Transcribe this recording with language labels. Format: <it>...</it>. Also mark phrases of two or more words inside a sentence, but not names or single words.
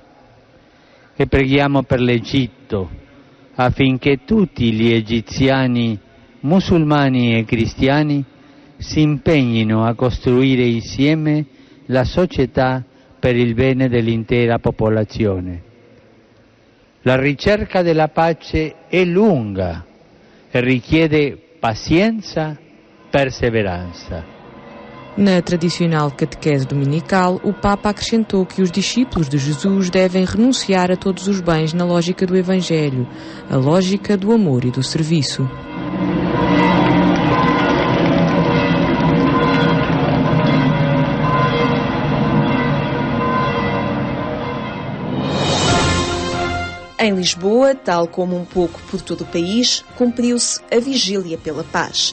<it>E preghiamo per l'Egitto, affinché tutti gli egiziani, musulmani e cristiani, si impegnino a costruire insieme la società per il bene dell'intera popolazione. La ricerca della pace è lunga e richiede pazienza perseveranza.</it> <pt>Na tradicional catequese dominical, o Papa acrescentou que os discípulos de Jesus devem renunciar a todos os bens na lógica do Evangelho, a lógica do amor e do serviço. Em Lisboa, tal como um pouco por todo o país, cumpriu-se a Vigília pela Paz.</pt>